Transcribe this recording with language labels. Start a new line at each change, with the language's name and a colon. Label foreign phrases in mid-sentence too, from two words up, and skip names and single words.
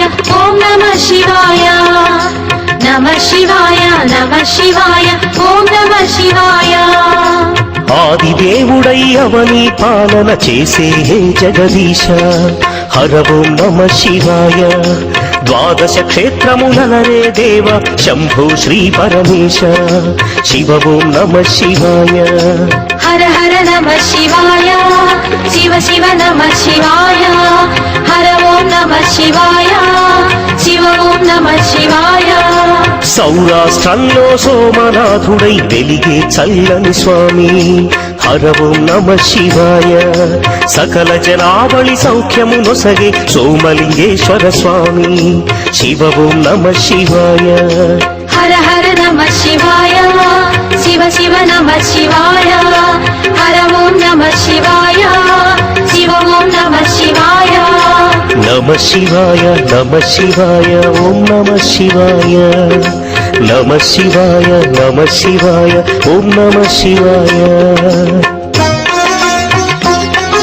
Sanskrit: ओम नमः शिवाय नमः शिवाय ओम नमः शिवाय
Telugu: ఆదిదేవుడై అవని పాలన చేసే హే జగదీశ హర
Sanskrit: ఓం నమః శివాయ
Telugu: ద్వాదశ క్షేత్రములనరే దేవ శంభో శ్రీ పరమేశ శివ
Sanskrit: ఓం నమః శివాయ हर हर नमः शिवाय शिव शिव नमः शिवाय हर ओम नमः शिवाय शिव ओम नमः शिवाय
Telugu: సౌరాష్ట్రంలో సోమనాథుడై వెలిగే చల్లని స్వామి హర
Sanskrit: ఓం నమః శివాయ
Telugu: సకల జనావళి సౌఖ్యము నొసగే సోమలింగేశ్వర స్వామి శివ
Sanskrit: ఓం నమః శివాయ हर हर नमः शिवाय शिव शिव नमः शिवाय हर ओम नमः शिवाय शिव ओम नमः शिवाय नमः शिवाय ओम नमः शिवाय नमः शिवाय ओम नमः शिवाय